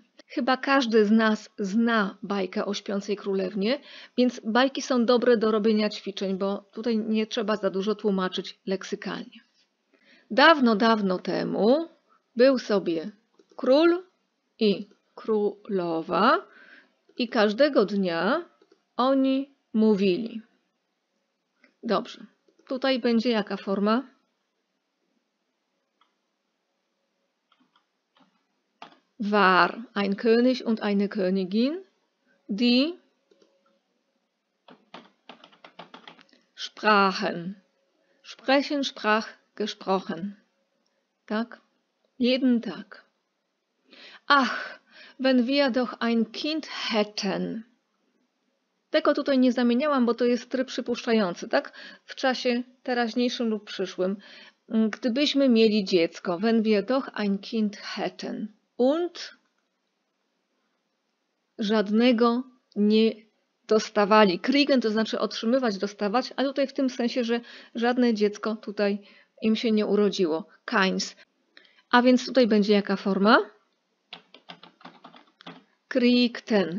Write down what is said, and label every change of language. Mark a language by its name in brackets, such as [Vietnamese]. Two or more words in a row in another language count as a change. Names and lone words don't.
[Polish] Chyba każdy z nas zna bajkę o śpiącej królewnie, więc bajki są dobre do robienia ćwiczeń, bo tutaj nie trzeba za dużo tłumaczyć leksykalnie. Dawno temu był sobie król i królowa i każdego dnia oni mówili. Dobrze, tutaj będzie jaka forma? [German] War ein König und eine Königin, die sprachen. Sprechen, sprach, gesprochen. Tak? Jeden Tag. Ach, wenn wir doch ein Kind hätten. [Polish] Tego tutaj nie zamieniałam, bo to jest tryb przypuszczający, tak? W czasie teraźniejszym lub przyszłym. Gdybyśmy mieli dziecko, [German] wenn wir doch ein Kind hätten. [Polish] Und żadnego nie dostawali. Kriegen to znaczy otrzymywać, dostawać, a tutaj w tym sensie, że żadne dziecko tutaj im się nie urodziło. [German] Keins. [Polish] A więc tutaj będzie jaka forma? [German] Kriegten.